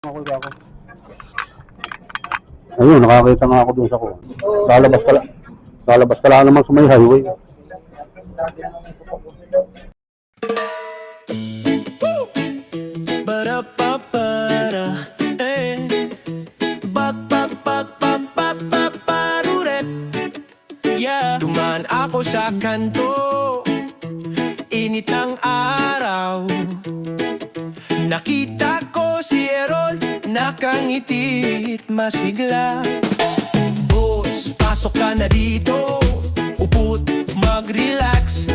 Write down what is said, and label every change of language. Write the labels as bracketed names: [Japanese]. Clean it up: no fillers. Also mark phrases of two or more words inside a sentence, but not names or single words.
[Filipino] Ako. Ayun, nakakita nga ako dun sa kuwan. Lalabas ka lang naman sa may highway. Ba-da-ba-ba-da, eh. Ba-ba-ba-ba-ba-ba-ba-ba-ruret. Yeah. Dumaan ako sa kanto, init ng araw. Nakita ko si Errol, nakangiti't masigla. Boss, pasok ka na dito, upo't mag-relax.